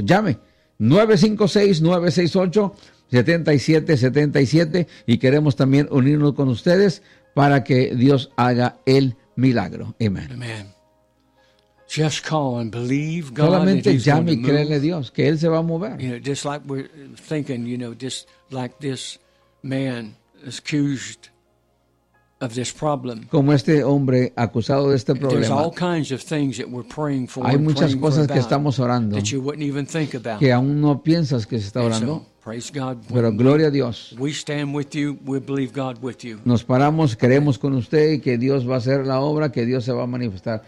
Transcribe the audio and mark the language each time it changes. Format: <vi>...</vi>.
<es>Llame 956-968-7777 y queremos también unirnos con ustedes para que Dios haga el milagro. Amén.</es> <en>Amen. Just call and believe God.</en> <es>Solamente llame y créele a Dios, que Él se va a mover.</es> <en>You know, just like we're thinking, you know, just like this man is accused of this problem.</en> <es>Como este hombre acusado de este problema.</es> <en>There's all kinds of things that we're praying for.</en> <es>Hay muchas cosas que estamos orando.</es> <en>That you wouldn't even think about.</en> <es>Que aún no piensas que se está orando.</es> <en>So, praise God.</en> <es>Pero gloria a Dios.</es> <en>We stand with you. We believe God with you.</en> <es>Nos paramos, creemos con usted y que Dios va a hacer la obra, que Dios se va a manifestar.</es>